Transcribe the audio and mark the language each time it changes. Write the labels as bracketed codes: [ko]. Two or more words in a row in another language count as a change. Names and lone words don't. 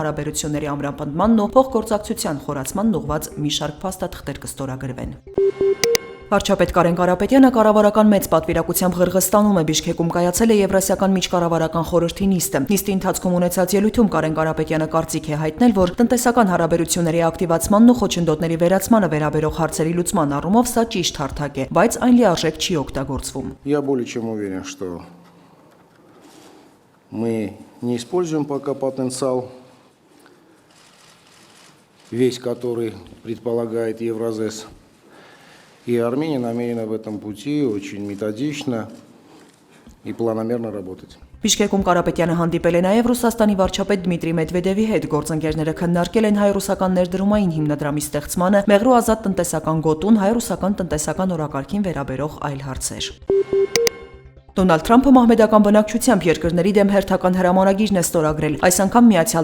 [hy] հարաբերությունների ամրապնդմանն ու փոխգործակցության խորացմանն ուղղված մի շարք փաստաթղթեր կստորագրվեն։ Վարչապետ Կարեն Կարապետյանը կառավարական մեծ պատվիրակությամբ Ղրղստանում է, Բիշքեկում կայացել է Եվրասիական միջկառավարական խորհրդի նիստը։ Նիստի ընթացքում ունեցած ելույթում Կարեն Կարապետյանը կարծիք է հայտնել, որ տնտեսական հարաբերությունների ակտիվացմանն ու խոչընդոտների վերացմանը վերաբերող հարցերի լուծման առումով սա ճիշտ հարթակ է, բայց այն լիարժեք չի օգտագործվում։ [ru] Я более чем уверен, что мы не используем пока потенциал, весь который предполагает Евразес. И Армения намерена в этом пути очень методично и планомерно работать. [hy] Բիշքեկում Կարապետյանը հանդիպել է նաև Ռուսաստանի վարչապետ Դմիտրի Մեդվեդևի հետ, գործընկերները քննարկել են հայ-ռուսական ներդրումային հիմնադրամի ստեղծմանը, մեղրու ազատ տնտեսական գոտուն, հայ-ռուսական տնտեսական օրակարգին վերաբերող այլ հարցեր։ Դոնալդ Թրամփը մահմեդական բնակչությամբ երկրների դեմ հերթական հրամանագիրն է ստորագրել։ Այս անգամ Միացյալ